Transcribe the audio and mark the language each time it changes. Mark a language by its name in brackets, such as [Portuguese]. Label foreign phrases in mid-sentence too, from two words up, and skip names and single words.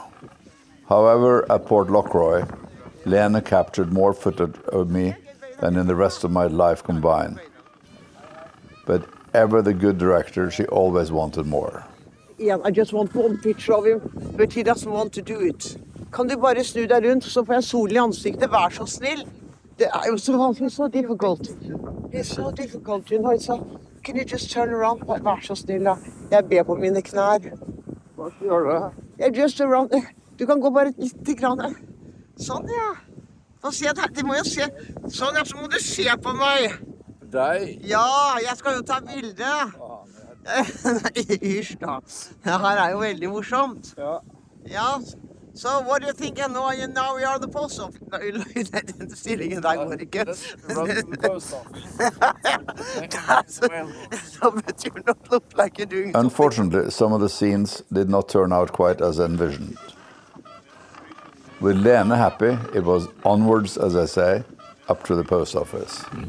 [English] However, at Port Lockroy, Lene captured more footage of me than in the rest of my life combined. But ever the good director, she always wanted more. Yeah, I just want one picture of him, but he doesn't want to do it. [Norwegian] Kan du bare snu deg rundt, så får jeg sol i ansiktet, vær så snill. Det er jo så vanskelig, [English] so difficult. It's so difficult, you know, it's so... Can you just turn around? [Norwegian] Vær så snill, da. Jeg ber på mine knær. Hva skal du gjøre da? [English] Jeg just around... [Norwegian] Du kan gå bare litt grann. Sånn, ja. Få se det, du må jo se. Sånn, ja, så må du se på meg. Deg? Ja, jeg skal jo ta bilde. Hysj da. Det her er jo veldig morsomt. Ja. Ja. [English] So what do you think? Now we are the post office. [Norwegian] Den stillingen der går ikke. [English] But you don't look like you're doing something. Unfortunately, some of the scenes did not turn out quite as envisioned. With Lene happy, it was onwards, as I say, up to the post office.